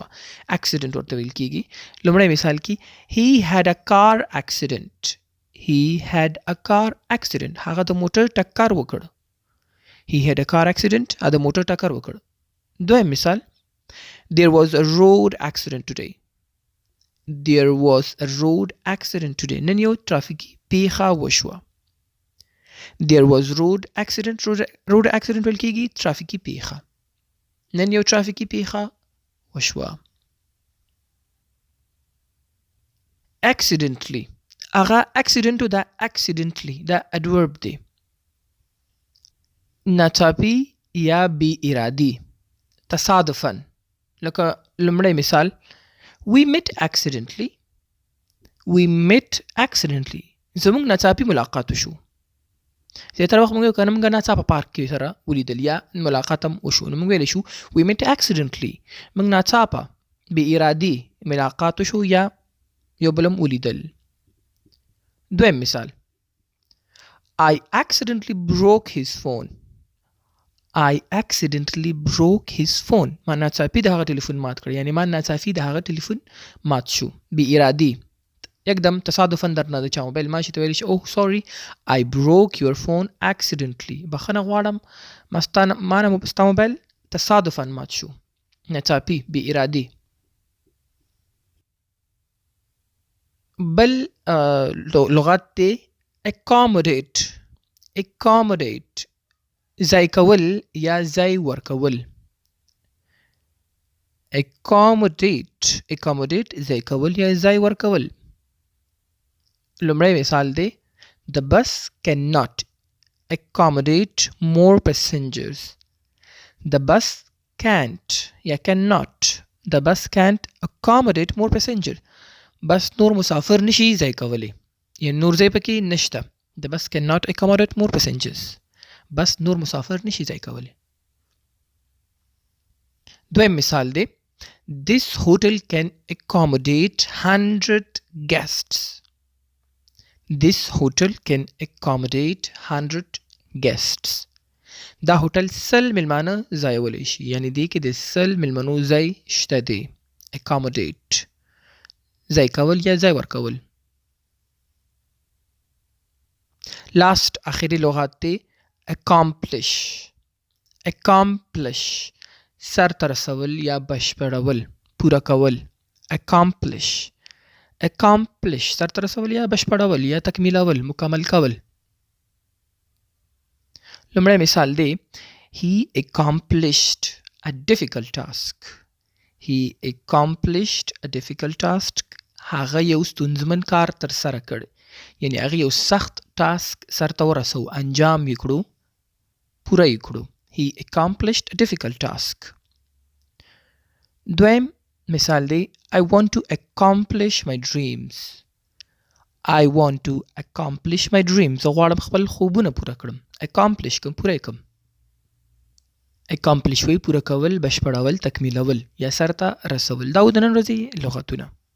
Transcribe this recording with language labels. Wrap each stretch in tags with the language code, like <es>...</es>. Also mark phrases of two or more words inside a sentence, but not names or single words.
<ps>accident ورته ویل کېږي. لومړی مثال کې</ps> <en>He had a car accident. He had a car accident.</en> <ps>هغه د موټر ټکر وکړ.</ps> <en>He had a car accident.</en> <ps>هغه د موټر ټکر وکړ. دویم مثال</ps> <en>There was a road accident today. There was a road accident today.</en> <ps>نن یو ترافیکي پیښه وشوه.</ps> <en>There was road accident. road accident</en> <ps>ویل کېږي ترافیکي پیښه. نن یو ترافیکي پیښه وشوه. accidentally هغه accident دا accidentally دا adverb دی. ناڅاپي یا بی ارادي تصادفاً. لکه لومړی مثال</ps> <en>we met accidentally. we met accidentally.</en> <ps>زموږ ناڅاپي ملاقات وشو. زیاتره وخت موږ کنه موږ ناڅاپه پارک کې سره ولیدل یا ملاقات هم وشو نو موږ ویلی شو</ps> <en>we met accidentally.</en> <ps>موږ ناڅاپه بی ارادي ملاقات وشو یا یو بل هم ولیدل. دویم مثال</ps> <en>I accidentally broke his phone. I accidentally broke his phone.</en> <ps>ما ناڅاپي د هغه ټلیفون مات کړ یعنی ما ناڅاپي د هغه ټلیفون مات شو. بی ارادي یکدم تصادفاً درنه د چا موبایل ماشي ته ویلی شي</ps> <en>oh sorry I broke your phone accidentally.</en> <ps>بخښنه غواړم ما نه ستا موبایل تصادفاً مات شو. ناڅاپي بی ارادي. بل لغت دی accommodate. accommodate ځای کول یا ځای ورکول. accommodate ځای کول یا ځای ورکول. لومړی مثال دی</ps> <en>the bus cannot accommodate more passengers. the bus can't یا cannot. the bus can't accommodate more passengers.</en> <ps>بس نور مسافر نشي ځای کولی یا نور ځای پکې نشته.</ps> <en>the bus cannot accommodate more passengers.</en> <ps>بس نور مسافر نشي ځای کولی. دویم مثال دی</ps> <en>this hotel can accommodate 100 guests. this hotel can accommodate 100 guests.</en> <ps>دا هوټل 100 ملمانه ځایولی شي یعنی دی کې د 100 ملمنو ځای شته دی. accommodate ځای کول یا ځای ورکول. لاست آخری لغت دی accomplish. accomplish سر ته رسول یا بشپړول پوره کول. accomplish سر ته رسول یا بشپړول یا تکمیلول مکمل کول. لومړی مثال دی</ps> <en>he accomplished a difficult task. he accomplished a difficult task.</en> <ps>هغه یو ستونزمن کار تر سره کړ یعنی هغه یو سخت ټاسک سرته ورسو انجام یې کړو پوره یې کړو.</ps> <en>he accomplished a difficult task.</en> <ps>دویم مثال دی</ps> <en>I want to accomplish my dreams. I want to accomplish my dreams.</en> <ps>زه غواړم خپل خوبونه پوره کړم. accomplish کوم پوره کړم. accomplish وی پوره کول بشپړول تکمیلول یا سرته رسول. دا د نن ورځې لغتونه.</ps>